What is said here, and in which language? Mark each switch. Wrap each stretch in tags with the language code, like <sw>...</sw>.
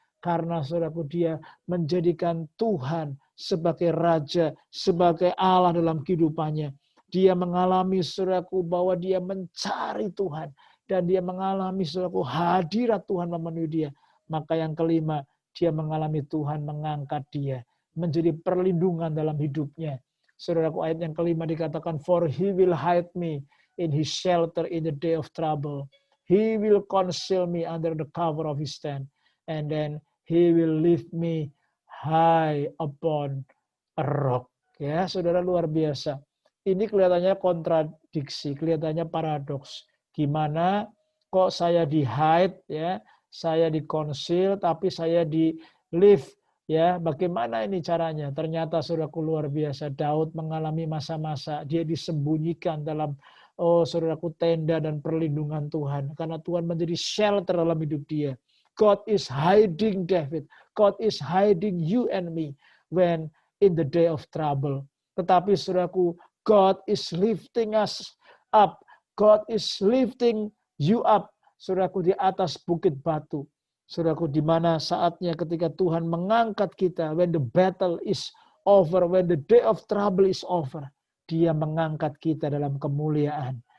<id>Karena, saudaraku, dia menjadikan Tuhan sebagai Raja, sebagai Allah dalam kehidupannya. Dia mengalami, saudaraku, bahwa dia mencari Tuhan. Dan dia mengalami, saudaraku, hadirat Tuhan memenuhi dia. Maka yang kelima, dia mengalami Tuhan mengangkat dia. Menjadi perlindungan dalam hidupnya. Saudaraku, ayat yang kelima dikatakan,</id> <en>for he will hide me in his shelter in the day of trouble. He will conceal me under the cover of his tent. And then he will lift me high upon a rock.</en> <id>Ya, saudara, luar biasa. Ini kelihatannya kontradiksi, kelihatannya paradoks. Gimana kok saya di hide, ya, saya di conceal, tapi saya di lift. Ya, bagaimana ini caranya? Ternyata, saudaraku, luar biasa. Daud mengalami masa-masa dia disembunyikan dalam, saudaraku, tenda dan perlindungan Tuhan. Karena Tuhan menjadi shelter dalam hidup dia.</id> <en>God is hiding David. God is hiding you and me when in the day of trouble.</en> <id>Tetapi, saudaraku,</id> <en>God is lifting us up. God is lifting you up,</en> <id>saudaraku, di atas bukit batu. Saudaraku, di mana saatnya ketika Tuhan mengangkat kita,</id> <en>when the battle is over,</en> <id>when the day of trouble is over, dia mengangkat kita dalam kemuliaan.</id>